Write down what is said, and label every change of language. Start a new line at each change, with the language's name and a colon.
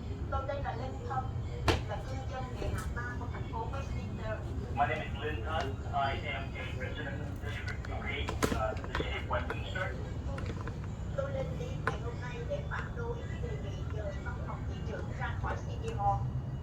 Vietnamese: Tôi tên là Linh Thông, là cư dân địa hạt 3 của thành phố Westminster.
English: My name is Lin Tan. I am a resident of District 3, the city of Westminster.
Vietnamese: Tôi lên tiếng ngày hôm nay để phản đối cái đề nghị dời văn phòng thị trưởng ra khỏi City Hall.